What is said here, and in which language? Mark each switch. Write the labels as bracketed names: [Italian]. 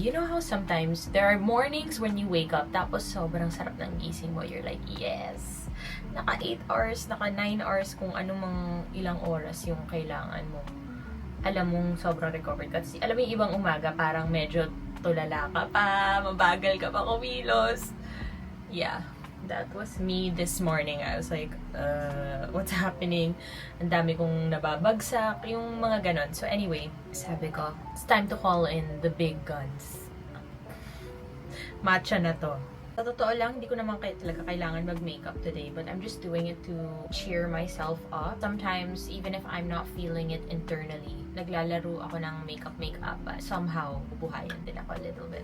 [English] You know how sometimes there are mornings when you wake up [Filipino] tapos sobrang sarap ng gising mo. [English] You're like, yes, naka 8 hours, naka 9 hours, [Filipino] kung anumang ilang oras yung kailangan mo. Alam mong sobrang recovered. Kasi alam mo yung ibang umaga parang medyo tulala ka pa, mabagal ka pa kumilos. [English] Yeah, that was me this morning. I was like, what's happening? [Filipino] Ang dami kong nababagsak, yung mga ganon. [English] So anyway, sabi ko, it's time to call in the big guns. Matcha na to. [Filipino] Sa totoo lang, hindi ko naman talaga kailangan mag-makeup [English] today, but I'm just doing it to cheer myself up. Sometimes, even if I'm not feeling it internally, [Filipino] naglalaro ako ng [English] makeup, but somehow, [Filipino] bubuhayan din ako [English] a little bit.